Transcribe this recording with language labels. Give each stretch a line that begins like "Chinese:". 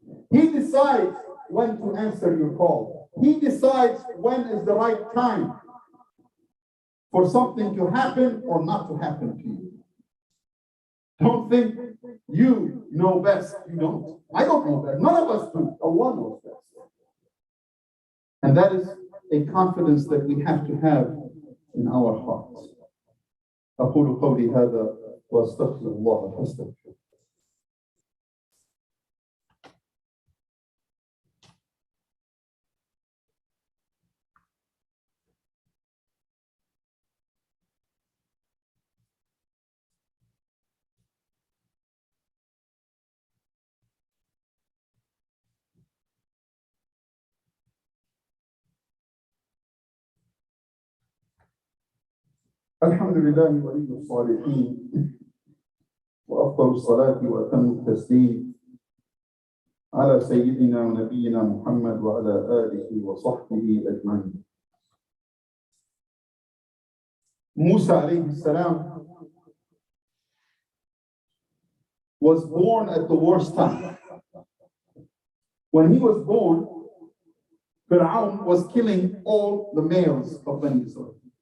English: He decides when to answer your call. He decides when is the right time for something to happen or not to happen to you. Don't think you know best. You don't. I don't know best. None of us do. Allah knows best. And that is a confidence that we have to have in our hearts.
Arabic: أقول قولي هذا وأستغفر الله فاستغفروه. الحمد لله ولي الصالحين وأفضل الصلاة وأتم التسليم على سيدنا ونبينا محمد وعلى آله وصحبه أجمعين.
English: Musa alayhi salam was born at the worst time. When he was born, Fir'aun was killing all the males of Bani Israel.